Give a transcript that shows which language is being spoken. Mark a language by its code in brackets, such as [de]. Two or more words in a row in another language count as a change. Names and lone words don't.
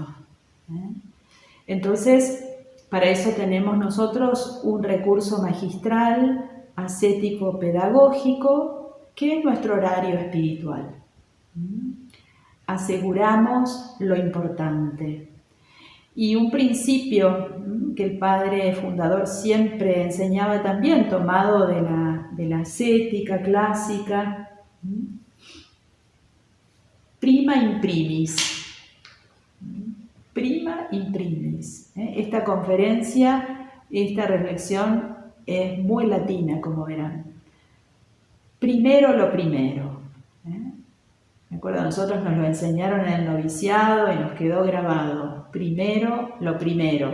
[es] Entonces, para eso tenemos nosotros un recurso magistral, ascético, pedagógico, que es nuestro horario espiritual. Aseguramos lo importante. Y un principio que el padre fundador siempre enseñaba también, tomado de la ascética clásica, [la] prima in primis. Prima in primis. [es] Esta conferencia, esta reflexión es muy latina, como verán. Primero lo primero. Me acuerdo, nosotros nos lo enseñaron en el noviciado y nos quedó grabado. Primero lo primero.